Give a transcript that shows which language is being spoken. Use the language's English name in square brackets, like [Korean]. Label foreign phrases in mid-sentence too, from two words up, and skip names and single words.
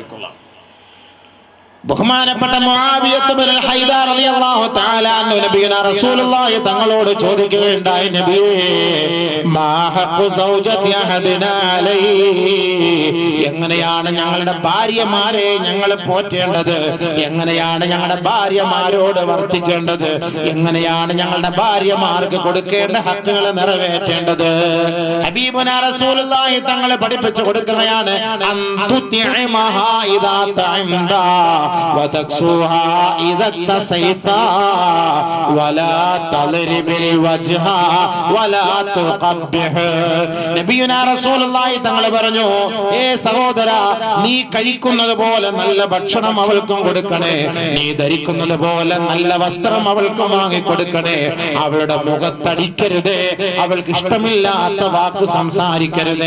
[Malayalam] ബഹുമാനപ്പെട്ട മുആവിയത്ത് ബിൻ ഹൈദർ [Arabic] رضي الله تعالى عنه نبينا رسول الله [Malayalam] തങ്ങളോട് ചോദിക്കുകയുണ്ടായി, നബിയേ, [Arabic] ما حق زوجة أحدنا عليه, [Malayalam] എങ്ങനെയാണ് ഞങ്ങളുടെ ഭാര്യമാരെ ഞങ്ങൾ പോറ്റേണ്ടത്? എങ്ങനെയാണ് ഞങ്ങളുടെ ഭാര്യമാരോട് വർത്തിക്കേണ്ടത്? എങ്ങനെയാണ് ഞങ്ങളുടെ ഭാര്യമാർക്ക് കൊടുക്കേണ്ട ഹക്കുകൾ നിറവേറ്റേണ്ടത്? [Arabic] حبيبنا رسول الله [Malayalam] തങ്ങൾ പഠിപ്പിച്ചു കൊടുക്കുകയാണ്, [Arabic] أن تطعمها إذا طعمت وتكسوها إذا اكتسيتا ولا تضرب الوجه ولا تقبح. نبينا رسول الله [Malayalam] തങ്ങൾ പറഞ്ഞു, ഏ സഹോദര, നീ കഴിക്കുന്നത് പോലെ നല്ല ഭക്ഷണം അവൾക്കും കൊടുക്കണേ, നീ ധരിക്കുന്നത് പോലെ നല്ല വസ്ത്രം അവൾക്കും വാങ്ങി കൊടുക്കണേ. അവളുടെ മുഖത്തടിക്കരുതേ, അവൾക്ക് ഇഷ്ടമില്ലാത്ത വാക്ക് സംസാരിക്കരുതേ.